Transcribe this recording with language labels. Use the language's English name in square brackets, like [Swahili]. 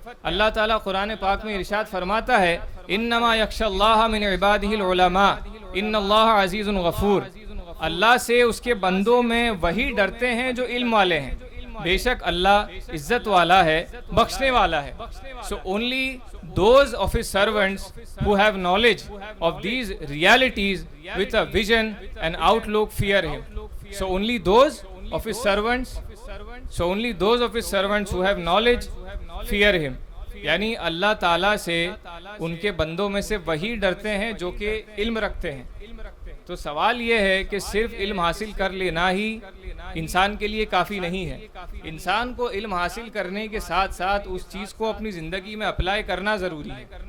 [Urdu] اللہ تعالیٰ قرآن پاک میں ارشاد فرماتا ہے [Arabic] انما یخشی اللہ من عبادہ العلماء ان اللہ عزیز غفور. [Urdu] اللہ سے اس کے بندوں میں وہی ڈرتے ہیں جو علم والے ہیں, بے شک اللہ عزت والا ہے, بخشنے والا ہے. [English] So only those of his servants who have knowledge of these realities with a vision and outlook fear him. So only those of his servants, so only those of his servants who have knowledge fear him. [Urdu] یعنی اللہ تعالیٰ سے ان کے بندوں میں سے وہی ڈرتے ہیں جو کہ علم رکھتے ہیں. تو سوال یہ ہے کہ صرف علم حاصل کر لینا ہی انسان کے لیے کافی نہیں ہے. انسان کو علم حاصل کرنے کے ساتھ ساتھ اس چیز کو اپنی زندگی میں اپلائی کرنا ضروری ہے.